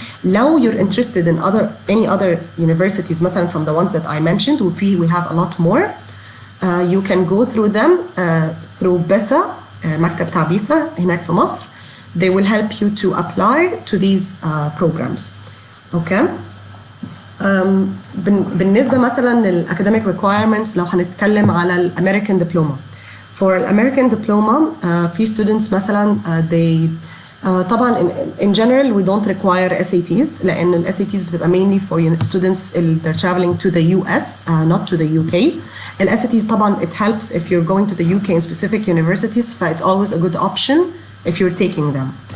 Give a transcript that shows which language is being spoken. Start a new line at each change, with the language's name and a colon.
English: لو you're interested in any other universities مثلا from the ones that I mentioned, we have a lot more. You can go through them through BESA,
Arabic: مكتب تاع BESA هناك في مصر.
English: They will help you to apply to these programs. Okay.
Arabic: بالنسبة مثلا للacademic requirements، لو هنتكلم على الأمريكان دبلومة.
English: For American diploma, في students مثلا they طبعا in general we don't require SATs،
Arabic: لأن ال SATs بتبقى
English: mainly for students they're traveling to the US, not to the UK.
Arabic: ال SATs طبعا
English: it helps if you're going to the UK in specific universities, it's always a good option if you're taking them.